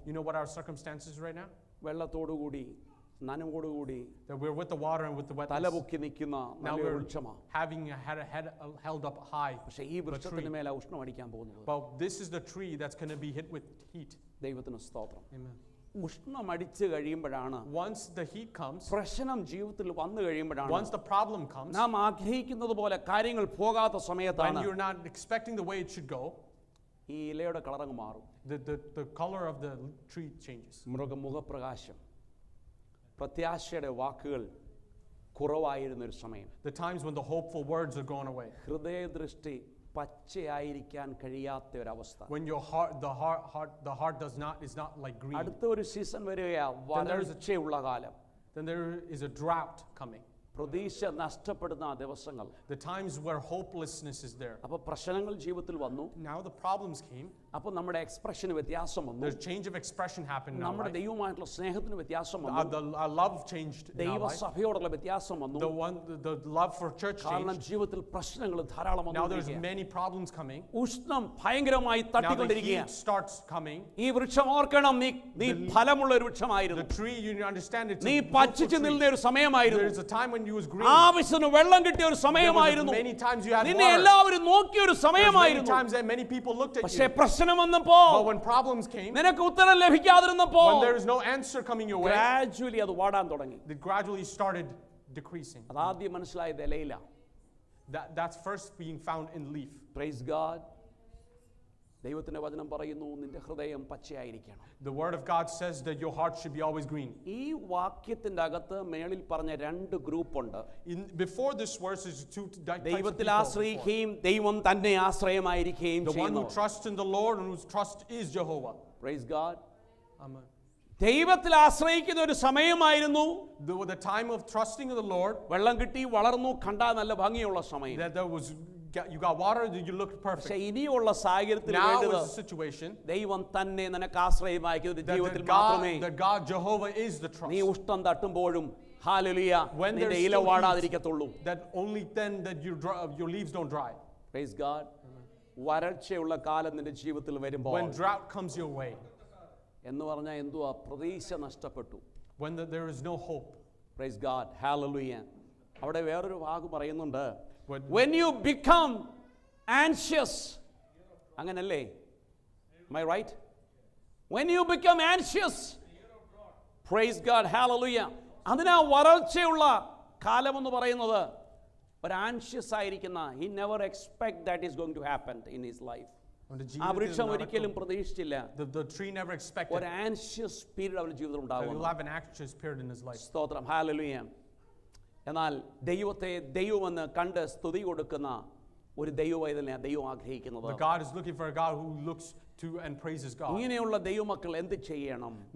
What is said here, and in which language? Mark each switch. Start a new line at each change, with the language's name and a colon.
English: You know what our circumstances right now?
Malayalam: വെള്ളത്തോടുകൂടി നനവോടുകൂടി
English: That we're with the water and with the wetness.
Malayalam: തലപൊക്കി നിൽക്കുന്ന
English: Now
Malayalam: നല്ലൊരു
English: we're
Malayalam: വൃക്ഷമാണ്.
English: having a head held up high.
Malayalam: പക്ഷേ ഈ വൃക്ഷത്തിന് മേലെ ഉഷ്ണം അടിക്കാൻ പോകുന്നത്.
English: But this is the tree that's going to be hit with heat.
Malayalam: ദൈവത്തിന് സ്തോത്രം.
English: Amen.
Malayalam: ഉഷ്ണം അടിച്ചു കഴിയുമ്പോഴാണ്,
English: Once the heat comes,
Malayalam: പ്രശ്നം ജീവിതത്തിൽ വന്നു കഴിയുമ്പോഴാണ്,
English: once the problem comes,
Malayalam: നാം ആഗ്രഹിക്കുന്നത് പോലെ കാര്യങ്ങൾ പോകാത്ത
English: when
Malayalam: സമയത്താണ്
English: you're not expecting the way it should go,
Malayalam: ഈ ഇലയുടെ കളറങ്ങ് മാറും.
English: the color of the tree changes.
Malayalam: മുഖപ്രകാശം, പ്രത്യാശയുടെ വാക്കുകൾ കുറവായിരുന്നൊരു സമയം.
English: The times when the hopeful words are going away.
Malayalam: ഹൃദയദൃഷ്ടി പച്ചയായിരിക്കാൻ കഴിയാത്ത ഒരവസ്ഥ.
English: When your heart is not like green.
Malayalam: അടുത്ത ഒരു സീസൺ വരികയാ, വരൾച്ചയുള്ള കാലം.
English: Then there is a drought coming.
Malayalam: പ്രതീക്ഷ നഷ്ടപ്പെടുന്ന ആ ദിവസങ്ങൾ.
English: The times where hopelessness is there.
Malayalam: അപ്പോൾ പ്രശ്നങ്ങൾ ജീവിതത്തിൽ വന്നു.
English: Now the problems came.
Malayalam: അപ്പോൾ നമ്മുടെ എക്സ്പ്രഷന് വ്യത്യാസം വന്നു.
English: There's change of expression happened in our
Malayalam: നമ്മുടെ
English: life.
Malayalam: ദൈവമായിട്ടുള്ള സ്നേഹത്തിന് വ്യത്യാസം വന്നു.
English: Our love changed in our life.
Malayalam: ദൈവസഭയോടുള്ള വ്യത്യാസം വന്നു.
English: The love for church
Malayalam: കാരണം
English: changed.
Malayalam: ജീവിതത്തിൽ പ്രശ്നങ്ങൾ ധാരാളം
English: Now there's
Malayalam: വന്നു.
English: many problems coming.
Malayalam: ഉഷ്ണം ഭയങ്കരമായി
English: Now the
Malayalam: തട്ടിക്കൊണ്ടിരിക്കുകയാണ്.
English: heat starts coming.
Malayalam: ഈ വൃക്ഷം ഓർക്കണം, നീ ഫലമുള്ള ഒരു വൃക്ഷമായിരുന്നു.
English: The tree, you understand, it's
Malayalam: നീ
English: a
Malayalam: പച്ചിച്ച്
English: fruitful
Malayalam: നിന്ന
English: tree.
Malayalam: ഒരു സമയമായിരുന്നു.
English: There's a time when you was green.
Malayalam: ആവശ്യത്തിന് വെള്ളം കിട്ടിയ ഒരു
English: There was
Malayalam: സമയമായിരുന്നു.
English: many times you had
Malayalam: നിന്നെ
English: water.
Malayalam: എല്ലാവരും നോക്കിയ ഒരു
English: There's many
Malayalam: സമയമായിരുന്നു.
English: times that many people looked at
Malayalam: പക്ഷേ
English: you.
Malayalam: പ്രശ്നം വന്നപ്പോ,
English: But when problems came,
Malayalam: നിനക്ക് ഉത്തരം ലഭിക്കാതിരുന്നപ്പോ,
English: when there is no answer coming your way,
Malayalam: gradually അത് വാടാൻ തുടങ്ങി.
English: it gradually started decreasing.
Malayalam: അതാദ്യം മനസ്സിലായത് ഇലയില.
English: That's first being found in leaf. Praise God.
Malayalam: ദൈവത്തിൻ്റെ വചനം പറയുന്നു നിന്റെ ഹൃദയം പച്ചയായിരിക്കണം.
English: The word of God says that your heart should be always green.
Malayalam: ഈ വാക്യത്തിൻ്റെ അകത്ത് മേളിൽ പറഞ്ഞ രണ്ട് ഗ്രൂപ്പുണ്ട്.
English: Before this verse is two types of
Malayalam: ദൈവത്തിൽ
English: people.
Malayalam: ആശ്രയിക്കുകയും ദൈവം തന്നെ ആശ്രയമായിരിക്കുകയും
English: The one who
Malayalam: ചെയ്യുന്നു.
English: trusts in the Lord and whose trust is Jehovah. Praise God. Amen.
Malayalam: ദൈവത്തിൽ ആശ്രയിക്കുന്ന ഒരു സമയമായിരുന്നു.
English: The time of trusting in the Lord,
Malayalam: വെള്ളം കിട്ടി വളർന്നു കണ്ടാൽ നല്ല ഭംഗിയുള്ള സമയം.
English: that there was, you got water, you looked
Malayalam: പക്ഷേ
English: perfect.
Malayalam: ഇനിയുള്ള സാഹചര്യത്തിൽ
English: Now
Malayalam: വേണ്ടത്
English: is the situation
Malayalam: ദൈവം തന്നെ നിനക്ക് ആശ്രയമാക്കിയ ഒരു
English: that
Malayalam: ജീവിതത്തിൽ മാത്രമേ
English: that God Jehovah is the
Malayalam: നീ
English: trust.
Malayalam: ഉഷ്ടം തട്ടുമ്പോഴും ഹല്ലേലൂയ
English: When
Malayalam: നിന്റെ
English: there's
Malayalam: ഇല
English: still
Malayalam: വാടാതിരിക്കത്തുള്ളൂ.
English: That only then that your leaves don't dry. Praise God.
Malayalam: വരൾച്ചയുള്ള കാലം നിന്റെ ജീവിതത്തിൽ വരുമ്പോൾ
English: When drought comes your way,
Malayalam: എന്ന് പറഞ്ഞാൽ എന്തുവാ പ്രതീക്ഷ നഷ്ടപ്പെട്ടു.
English: when there is no hope. Praise God. Hallelujah.
Malayalam: അവിടെ വേറൊരു വാക്ക് പറയുന്നുണ്ട്.
English: When When you become anxious.
Malayalam: അങ്ങനല്ലേ?
English: Am I right? When you become anxious. Praise God. Hallelujah.
Malayalam: അതിനാ വരൾച്ചയുള്ള കാലമെന്ന് പറയുന്നത് ഒരു ആൻഷ്യസ് ആയിരിക്കുന്ന
English: he never expect that is going to happen in his life.
Malayalam: ആ വൃക്ഷം ഒരിക്കലും പ്രതീക്ഷിച്ചില്ല.
English: The tree never expected
Malayalam: ഒരു ആൻഷ്യസ് പീരീഡ് അവരുടെ ജീവിതത്തിൽ
English: that
Malayalam: ഉണ്ടാകും.
English: he'll have an anxious period in his life.
Malayalam: സ്തോത്രം. ഹല്ലേലൂയ. എന്നാൽ ദൈവത്തെ ദൈവമെന്ന് കണ്ട് സ്തുതി കൊടുക്കുന്ന ഒരു ദൈവവൈതലിനെ ദൈവം ആഗ്രഹിക്കുന്നത്.
English: But God is looking for a God who looks to and praises God.
Malayalam: ഇങ്ങനെയുള്ള ദൈവമക്കൾ എന്ത് ചെയ്യണം?